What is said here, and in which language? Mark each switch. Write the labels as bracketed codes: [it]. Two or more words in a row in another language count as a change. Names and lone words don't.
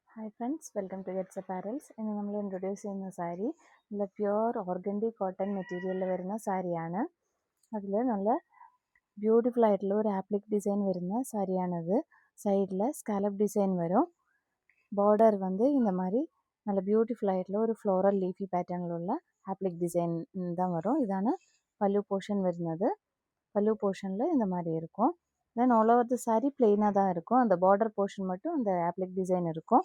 [en] Hi friends, welcome to Gets Apparels. [ml] ഇന്ന് നമ്മൾ ഇൻട്രൊഡ്യൂസ് ചെയ്യുന്ന സാരി നല്ല [en] pure organdy cotton material [ml] വരുന്ന സാരിയാണ്. അതിൽ നല്ല ബ്യൂട്ടിഫുൾ ആയിട്ടുള്ള ഒരു [en] applique design [ml] വരുന്ന സാരിയാണിത്. സൈഡിൽ [en] scallop design [ml] വരും. [ta] பார்டர் வந்து இந்த மாதிரி நல்ல பியூட்டிஃபுல் ஆയിട്ടുള്ള ஒரு [en] floral leafy pattern [ta] உள்ள [en] applique design [ta] தான் வரும். இதான பல்லு போர்ஷன் வருന്നത്. பல்லு போர்ஷனில் இந்த மாதிரி இருக்கும். [en] then all over the saree [ta] பிளெயினாக தான் இருக்கும். அந்த [en] border portion [ta] மட்டும் அந்த [en] applique design [ta] இருக்கும்.